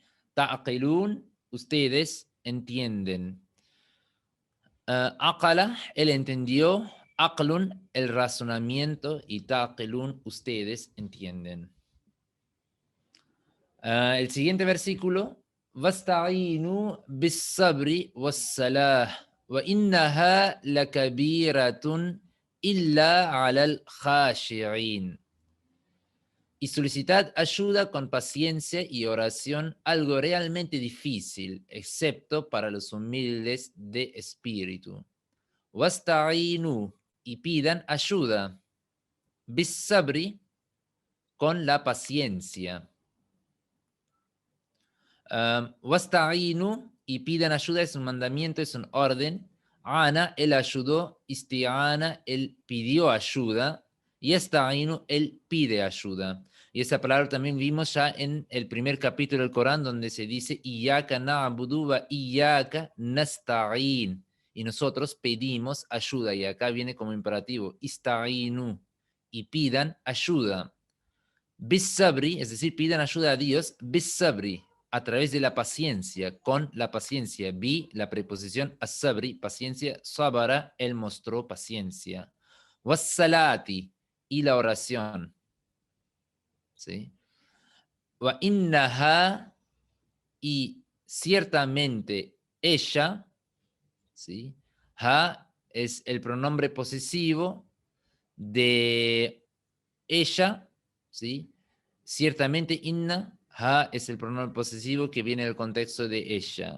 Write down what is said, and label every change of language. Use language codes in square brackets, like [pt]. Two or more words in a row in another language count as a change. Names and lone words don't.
[es] Ta'qilun, ustedes entienden. Aqala, él entendió. Aqlun, el razonamiento. Y ta'qilun, ustedes entienden. El siguiente versículo. [ar] واستعينوا بالصبر والصلاة. وإنها لكبيرة إلا على الخاشعين. [es] Y solicitad ayuda con paciencia y oración, algo realmente difícil, excepto para los humildes de espíritu. Wasta'inu, y pidan ayuda. [ar] بالصبر, [es] con la paciencia. Wasta'inu, y pidan ayuda, es un mandamiento, es un orden. Ana, él ayudó. Isti'ana, él pidió ayuda. Y Yasta'inu, él pide ayuda. Y esa palabra también vimos ya en el primer capítulo del Corán, donde se dice [ar] إياك نعبد وإياك نستعين. [es] Y nosotros pedimos ayuda. Y acá viene como imperativo. Ista'inu. Y pidan ayuda. [ar] بالصبر, [es] es decir, pidan ayuda a Dios. [ar] بالصبر, [es] a través de la paciencia, con la paciencia. Bi, la preposición as-sabri, paciencia. Sabara, él mostró paciencia. Was-salati, y la oración. ¿Sí? [ar] وإنها, [es] y ciertamente ella, ¿sí? Ha es el pronombre posesivo de ella, ¿sí? Ciertamente inna, ha es el pronombre posesivo que viene del contexto de ella.